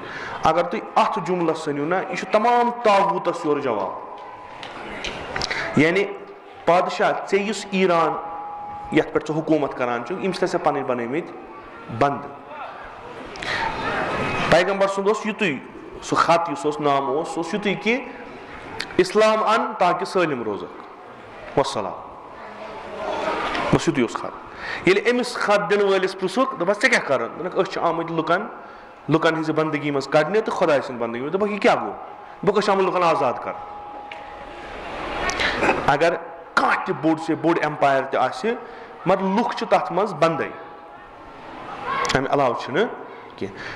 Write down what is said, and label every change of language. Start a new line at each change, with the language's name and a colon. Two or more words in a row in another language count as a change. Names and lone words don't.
Kashmiri: اگر تُہۍ اتھ جملس سٔنِو نا یہِ چھُ تمام طاغوٗتس یورٕ جواب. یعنی پادشاہ ژےٚ یُس ایران یتھ پٮ۪ٹھ ژٕ حکوٗمت کران چھُکھ یِم چھِ ژےٚ پنٕنۍ بنٲومٕتۍ بنٛد. پیغمبر سُنٛد اوس یِتُے سُہ خط یُس اوس نامہٕ اوس سُہ اوس یِتُے کہِ اسلام ان تاکہ سٲلِم روزَکھ وَالسَلام. بس یُتُے اوس خط. ییٚلہِ أمِس خط دِنہٕ وٲلِس پرٛژھُکھ دوٚپہَس ژےٚ کیٛاہ کَرُن؟ دوٚپُکھ أسۍ چھِ آمٕتۍ لُکن ہٕنٛزِ بندگی منٛز کَڑنہِ تہٕ خۄداے سٕنٛدِ بندگی منٛز. دوٚپُکھ یہِ کیٛاہ گوٚو؟ دوٚپُکھ أسۍ چھِ آمٕتۍ لُکن آزاد کَرُن. اگر کانٛہہ تہِ بوٚڑ ایمپایر تہِ آسہِ مگر لُکھ چھِ تَتھ منٛز بنٛدٕے, اَمہِ علاوٕ چھُنہٕ کینٛہہ.